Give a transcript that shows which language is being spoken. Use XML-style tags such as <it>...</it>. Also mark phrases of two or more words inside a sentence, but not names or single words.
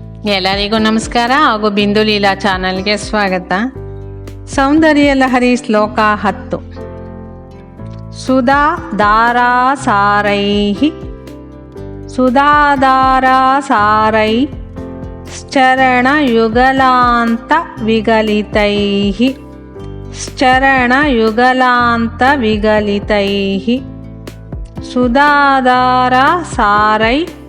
<kn>ಎಲ್ಲರಿಗೂ ನಮಸ್ಕಾರ ಹಾಗೂ ಬಿಂದು ಲೀಲಾ ಚಾನಲ್ಗೆ ಸ್ವಾಗತ. ಸೌಂದರ್ಯ ಲಹರಿ ಶ್ಲೋಕ 10.</kn> <sa>ಸುಧಾ ಧಾರಾಸಾರೈಃ ಸುಧಾಧಾರಾಸಾರೈ ಚರಣಯುಗಲಾಂತ ವಿಗಲಿತೈಃ ಚರಣಯುಗಲಾಂತ ವಿಗಲಿತೈಃ ಸುಧಾಧಾರಾಸಾರೈ</sa>